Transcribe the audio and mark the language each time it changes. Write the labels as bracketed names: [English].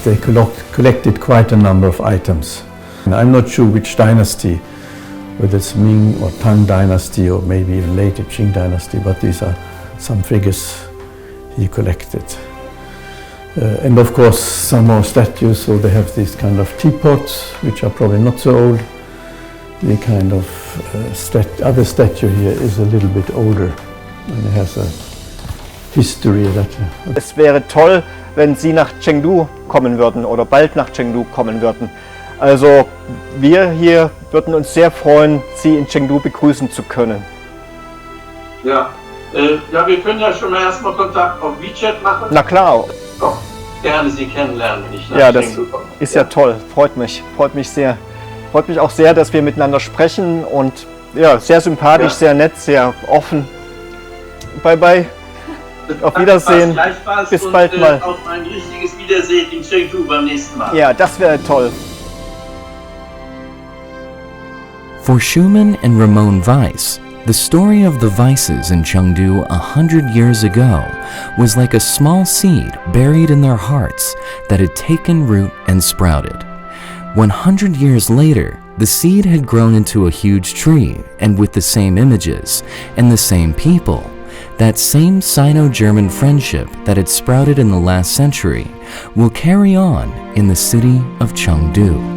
[English] They collected quite a number of items. And I'm not sure which dynasty, whether it's Ming or Tang dynasty or maybe even later Qing dynasty, but these are some figures he collected. And of course some more statues, so they have these kind of teapots, which are probably not so old. The kind of other statue here is a little bit older, and it has a history that... [German] Es wäre toll, wenn Sie nach Chengdu kommen würden oder bald nach Chengdu kommen würden. Also wir hier würden uns sehr freuen, Sie in Chengdu begrüßen zu können. Ja, wir können ja schon mal erstmal Kontakt auf WeChat machen. Na klar. Doch, gerne Sie kennenlernen, wenn ich nach Chengdu komme. Ist ja toll, freut mich sehr. Freut mich auch sehr, dass wir miteinander sprechen, und ja, sehr sympathisch, sehr nett, sehr offen. Bye bye. Auf Wiedersehen. Bis bald mal. Auf ein richtiges Wiedersehen in Chengdu beim nächsten Mal. Ja, das wäre toll. [English] For Schumann and Ramon Weiss, the story of the Weisses in Chengdu 100 years ago was like a small seed buried in their hearts that had taken root and sprouted. 100 years later, the seed had grown into a huge tree, and with the same images and the same people, that same Sino-German friendship that had sprouted in the last century will carry on in the city of Chengdu.